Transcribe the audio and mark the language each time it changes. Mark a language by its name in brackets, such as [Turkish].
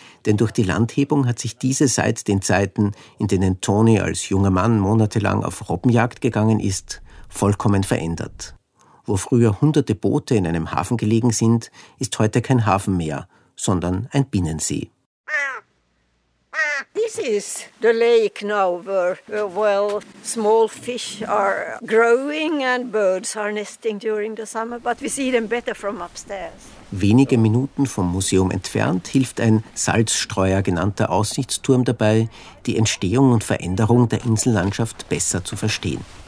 [German] Denn durch die Landhebung hat sich diese seit den Zeiten, in denen Toni als junger Mann monatelang auf Robbenjagd gegangen ist, vollkommen verändert. Wo früher hunderte Boote in einem Hafen gelegen sind, ist heute kein Hafen mehr, sondern ein Binnensee. [English] This is the lake now where well small fish are growing and birds are nesting during the summer, but we see them better from upstairs. [German] Wenige Minuten vom Museum entfernt hilft ein Salzstreuer genannter Aussichtsturm dabei, die Entstehung und Veränderung der Insellandschaft besser zu verstehen.